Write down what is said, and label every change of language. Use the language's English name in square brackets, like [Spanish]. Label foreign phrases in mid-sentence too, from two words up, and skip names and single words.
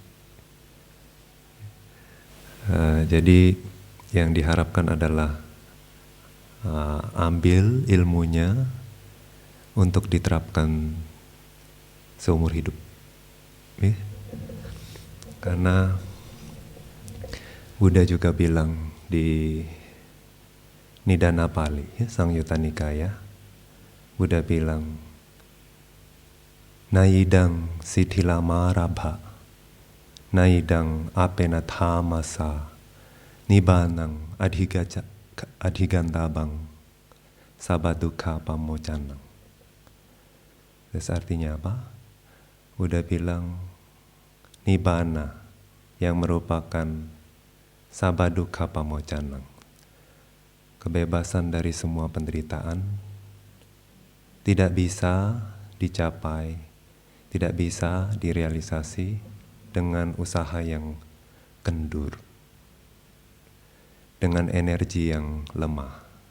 [Indonesian] Jadi yang diharapkan adalah ambil ilmunya untuk diterapkan seumur hidup. Karena Buddha juga bilang di Nidana Pali, Sangyutta Nikaya, Buddha bilang, [Pali] Naidang sithilamarabha, naidang apenathamasa, nibanang adhigantabang, sabadukha pamocanang. [Indonesian] Terus artinya apa? Buddha bilang, nibbana yang merupakan [Pali] sabadukha pamocanang, [Indonesian] kebebasan dari semua penderitaan, tidak bisa dicapai, tidak bisa direalisasi dengan usaha yang kendur, dengan energi yang lemah.